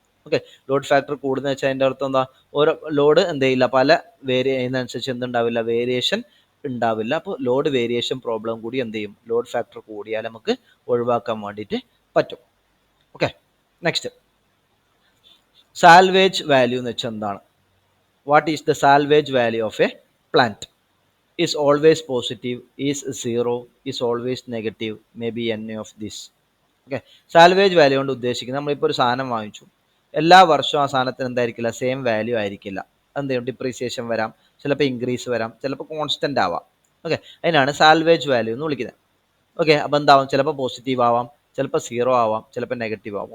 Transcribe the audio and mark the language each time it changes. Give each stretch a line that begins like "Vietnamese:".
Malayalam: Okay, load factor കൂടുന്ന വെച്ചാൽ അതിൻ്റെ അർത്ഥം എന്താ, ഓരോ ലോഡ് എന്ത് ചെയ്യില്ല, പല ചെയ്യുന്നതനുസരിച്ച് എന്തുണ്ടാവില്ല, വേരിയേഷൻ ഉണ്ടാവില്ല. അപ്പോൾ ലോഡ് വേരിയേഷൻ പ്രോബ്ലം കൂടി എന്ത് ചെയ്യും, ലോഡ് ഫാക്ടർ കൂടിയാൽ നമുക്ക് ഒഴിവാക്കാൻ വേണ്ടിയിട്ട് പറ്റും. ഓക്കെ, നെക്സ്റ്റ്, സാൽവേജ് വാല്യൂ എന്ന് വെച്ചാൽ എന്താണ്,
English: What is the salvage value of a plant? Is always positive, is zero, is always negative, maybe any of this.
Malayalam: Okay, salvage value കൊണ്ട് ഉദ്ദേശിക്കുന്നത്, നമ്മളിപ്പോൾ ഒരു സാധനം വാങ്ങിച്ചു, എല്ലാ വർഷവും ആ സാധനത്തിന് എന്തായിരിക്കില്ല, സെയിം വാല്യൂ ആയിരിക്കില്ല. എന്ത് ചെയ്യും, ഡിപ്രീസിയേഷൻ വരാം, ചിലപ്പോൾ ഇൻക്രീസ് വരാം, ചിലപ്പോൾ കോൺസ്റ്റൻ്റ് ആവാം. ഓക്കെ, അതിനാണ് സാൽവേജ് വാല്യൂ എന്ന് വിളിക്കുന്നത്. ഓക്കെ, അപ്പോൾ എന്താവും, ചിലപ്പോൾ പോസിറ്റീവ് ആവാം, ചിലപ്പോൾ സീറോ ആവാം, ചിലപ്പോൾ നെഗറ്റീവ് ആവാം.